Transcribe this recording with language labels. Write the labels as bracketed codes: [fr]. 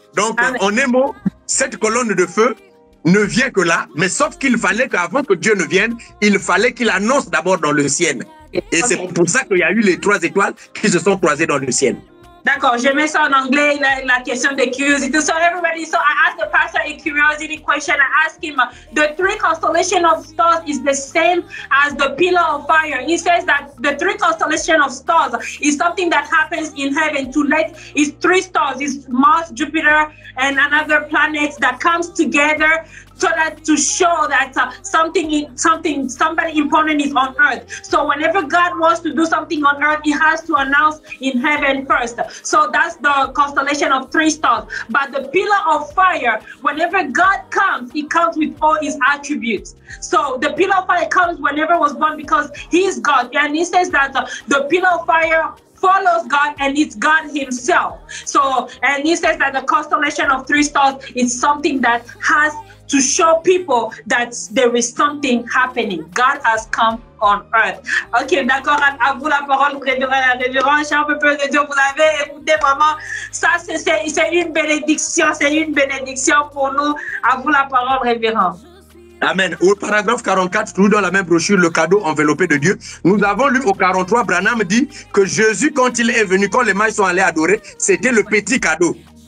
[fr] Donc en un mot, cette colonne de feu ne vient que là, mais sauf qu'il fallait qu'avant que Dieu ne vienne, il fallait qu'il annonce d'abord dans le ciel. Et c'est pour ça qu'il y a eu les 3 étoiles qui se sont croisées dans le ciel. D'accord, je mets ça en anglais, la question de curiosity. [en] So everybody, so I asked the pastor a curiosity question. I asked him, the 3 constellation of stars is the same as the pillar of fire. He says that the 3 constellation of stars is something that happens in heaven to let, it's 3 stars, it's Mars, Jupiter, and another planet that comes together so that to show that somebody important is on earth. So whenever God wants to do something on earth, he has to announce in heaven first. So that's the constellation of 3 stars. But the pillar of fire, whenever God comes, he comes with all his attributes. So the pillar of fire comes whenever was born because he is God. And he says that the pillar of fire follows God and it's God himself. So, and he says that the constellation of 3 stars is something that has to show people that there is something happening. God has come on earth. [fr] Ok, d'accord, à vous la parole, révérend, cher peuple de Dieu, vous avez écouté vraiment, ça c'est une bénédiction pour nous. À vous la parole, révérend. Amen. Au paragraphe 44, toujours dans la même brochure, le cadeau enveloppé de Dieu, nous avons lu au 43, Branham dit que Jésus, quand il est venu, quand les mages sont allés adorer, c'était le petit cadeau.